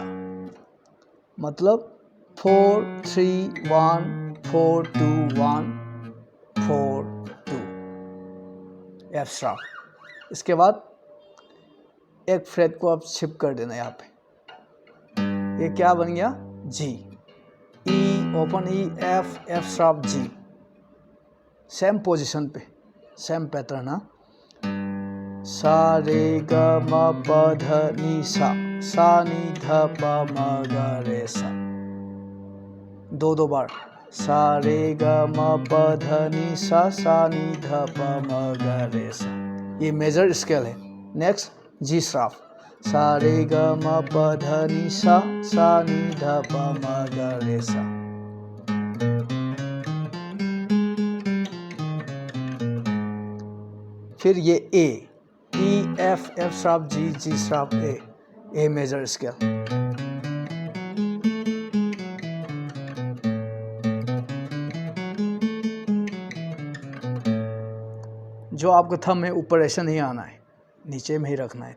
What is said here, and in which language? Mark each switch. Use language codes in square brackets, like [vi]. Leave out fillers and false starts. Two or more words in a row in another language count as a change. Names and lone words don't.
[hi] मतलब 4 3 1 4 2 1 4 2 [en] F sharp. [hi] इसके बाद एक फ्रेट को आप शिफ्ट कर देना यहाँ पे, ये क्या बन गया जी। [en] E open E F sharp G. same position पे same pattern. [hi] हाँ, सा रे ग म प ध नी सा। सा नी ध प म ग रे सा। दो बार सा रे ग म प ध नी सा। सा नी ध प म ग रे सा। ये [en] major scale [hi] है। [en] next G sharp, [hi] सा रे ग म प ध नी सा। सा नी ध प म ग रे सा। फिर ये [en] A E F sharp G, G sharp A major scale. [hi] जो आपका थंब है ऊपर ऐसा नहीं आना है, नीचे में ही रखना है।